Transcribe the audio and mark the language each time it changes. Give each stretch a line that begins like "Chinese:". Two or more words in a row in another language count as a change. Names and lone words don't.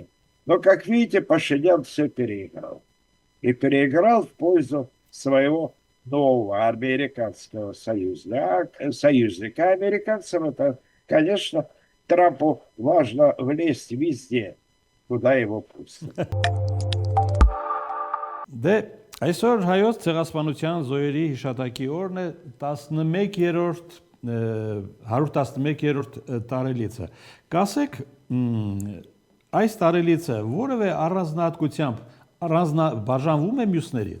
Russian: Но, как видите, Пашинян все переиграл. И переиграл в пользу своего нового американского союзника. Союзника американцам это, конечно, Трампу важно влезть везде, куда его пустят.
Armenian: Դե այսօր հայոց ցեղասպանության զոհերի հիշատակի օրն է 11-րդ 111-րդ տարելիցը։ Կասեք, այս տարելիցը որևէ առանձնահատկությամբ բաժանվում է մյուսներից։